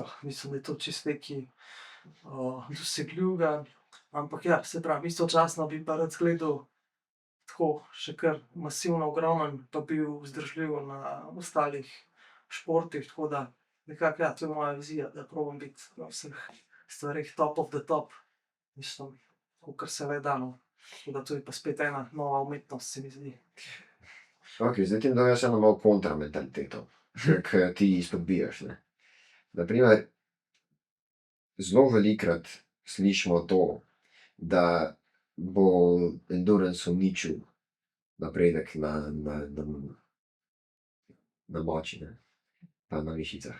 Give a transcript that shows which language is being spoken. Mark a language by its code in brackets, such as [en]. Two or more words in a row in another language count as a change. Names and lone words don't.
[sl] Mislim, da je to čisto nekaj dosegljivega. Ampak ja, se pravi, istočasno bi pa rad gledal tako še kar masivno ogromen, pa bil vzdržljiv na ostalih športih, tako da nekako ja, to je moja vizija, da probam biti na vseh stvareh [en] top of the top. [sl] Mislim, kolikor se le da, no. Tako da to je pa spet ena nova umetnost, se mi zdi. Ok, zdaj ti dam jaz eno malo kontramentaliteto, ki ti izpodbijaš, ne. Naprimer, zelo velikokrat slišimo to, da bo endurance uničil napredek na moči, ne, pa na mišicah.